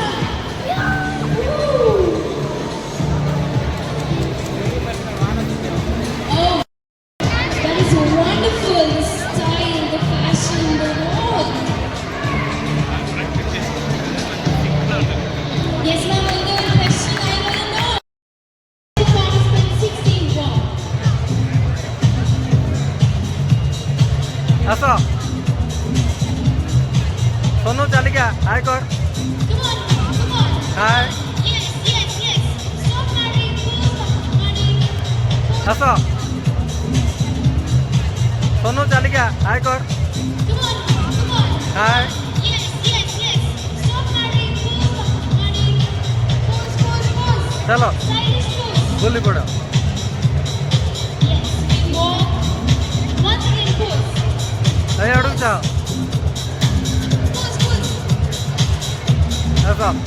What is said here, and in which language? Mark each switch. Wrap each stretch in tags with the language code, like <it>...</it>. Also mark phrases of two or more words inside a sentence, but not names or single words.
<en>Woo. Oh, that is wonderful. The style, the fashion, the mode. Yes, ma'am. Another question I want to know. Participant 16 won.</en> <or>ଆସ ସୋନୁ ଚାଲିକା ହାଇ କର</or> <en>Come on, come on.</en> <or>ହାଇ</or> <en>Yes, yes, yes. Stop hurrying. Stop hurrying.</en> <or>ଆସ ସୋନୁ ଚାଲିକା ହାଇ କର</or> <en>Come on, come on.</en> <or>ହାଇ</or> <en>Yes, yes, yes. Stop hurrying. Stop hurrying. Pose, pose, pose.</en> <or>ଚାଲ</or> <en>Stylish pose.</en> <or>ବୁଲି ପଡ଼</or> <en>Yes, we walk. Once again, pose.</en> <or>ଏଇ ଆଡ଼କୁ ଚାଲ</or> <en>Pose, pose.</en> <or>ଆସ</or>